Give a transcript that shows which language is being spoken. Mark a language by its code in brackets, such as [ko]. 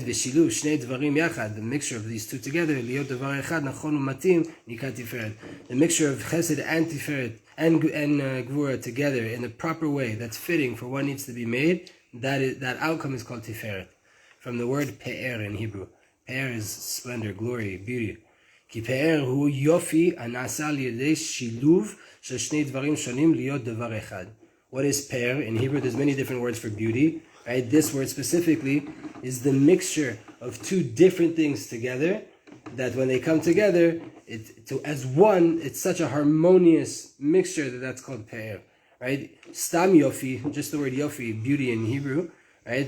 [he] V'shiluv shnei dvarim yachad. [en] The mixture of these two together. [he] Liot davar echad nachon u'matim nika tiferet. [en] The mixture of chesed and tiferet and gvura together in the proper way that's fitting for what needs to be made. That outcome is called tiferet. From the word pe'er in Hebrew. Pe'er is splendor, glory, beauty. [he] כי פאר הוא יופי הנעשה על ידי שילוב של שני דברים שונים להיות דבר אחד. [en] What is pear? In Hebrew there's many different words for beauty. Right? This word specifically is the mixture of two different things together that when they come together as one, it's such a harmonious mixture that's called pear. Right? Stam yofi, just the word yofi, beauty in Hebrew, right?